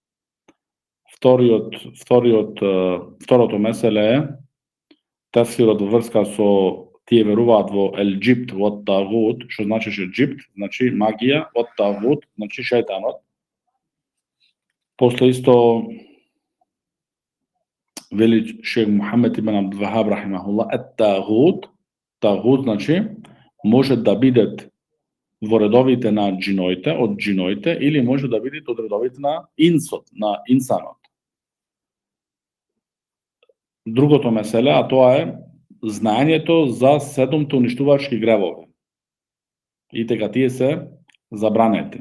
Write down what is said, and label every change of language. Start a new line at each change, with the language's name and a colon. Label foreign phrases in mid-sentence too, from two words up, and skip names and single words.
Macedonian: Второто меселе е тефсирот во врска со тие веруваат во ел-џибт во тагут, што значеше џибт, значи магија, во тагут, значи шејтанот. После исто вели шех Мухамед ибн Абдул Вахаб рахимахуллах, ет-тагут, тагут, значи, може да бидат во редовите на џиноите, од џиноите, или може да бидат од редовите на инсот, на инсанот. Другото меселе, а тоа е знаењето за 7 уништувачки гревови и дека тие се забранети.